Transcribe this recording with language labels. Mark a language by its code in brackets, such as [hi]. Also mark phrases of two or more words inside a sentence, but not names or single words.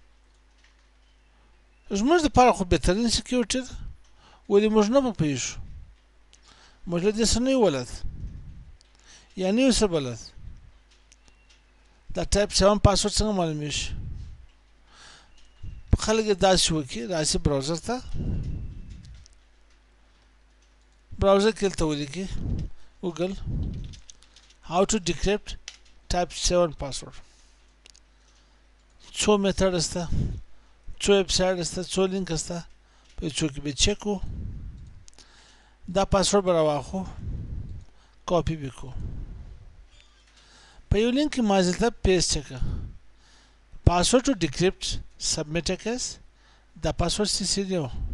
[ps] زموږ دپاره خو بهترین سکیورټي ده ولې موږ نه پوهېږو موږ له دې څه نه یو بلد یا نه یو څه بلد دا [en] type 7 password [ps] څنګه معلومیږي خلک یې داسې وکړي راشي براوزر ته براوزر کې دلته ولیکي ګوګل [en] how to decrypt type 7 password [ps] څو میتھډ استه څو ویب سایټ استه څو لینک استه په څو کې به چیک دا پاسورډ به راواخو کاپی وکړو په یو لینک کې ما ځلته پیسټ کړه [en] password to decrypt [ps] سبمیټ کړه دا پاسورډ سی دی